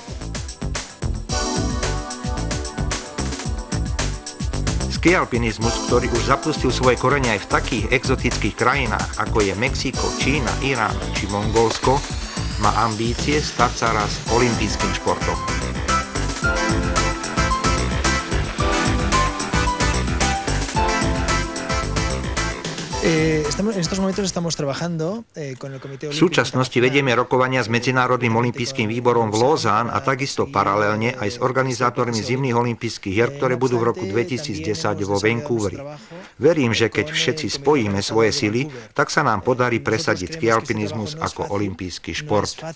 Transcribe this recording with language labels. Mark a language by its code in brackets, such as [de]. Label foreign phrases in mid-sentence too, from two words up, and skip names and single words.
[sk] Skialpinizmus, ktorý už zapustil svoje korene aj v takých exotických krajinách, ako je Mexiko, Čína, Irán či Mongolsko, má ambície stať sa raz olympijským športom. [es] En estos momentos estamos trabajando con el Comité [sk] V [es] Olímpico [sk] súčasnosti vedieme rokovania s Medzinárodným olympijským výborom v Lausanne a takisto paralelne aj s organizátormi zimných olympijských hier, ktoré budú v roku 2010 vo Vancouveri. Verím, že keď všetci spojíme svoje sily, tak sa nám podarí presadiť skialpinizmus ako olympijský šport.